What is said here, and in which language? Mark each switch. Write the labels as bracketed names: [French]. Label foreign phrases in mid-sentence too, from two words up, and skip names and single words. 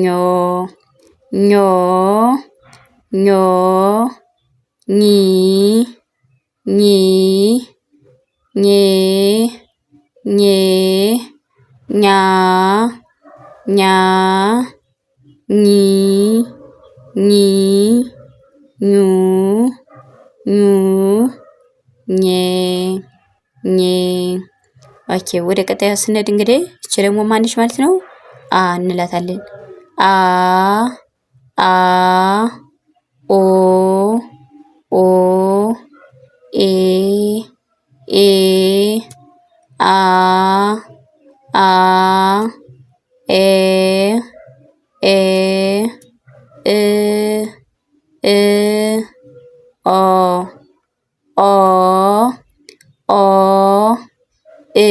[Amharic] ኞ ኞ ኚ ኚ ኜ ኜ ኛ ኛ ኚ ኚ ኙ ኙ ኜ ኜ። ኦኬ፣ ወደ ቀጣዩ ስንሄድ እንግዲህ እቺ ደግሞ ማንሽ ማለት ነው? አ እንላታለን። አ አ ኦ ኦ ኤ ኤ አ አ ኤ ኤ እ እ ኦ ኦ ኦ እ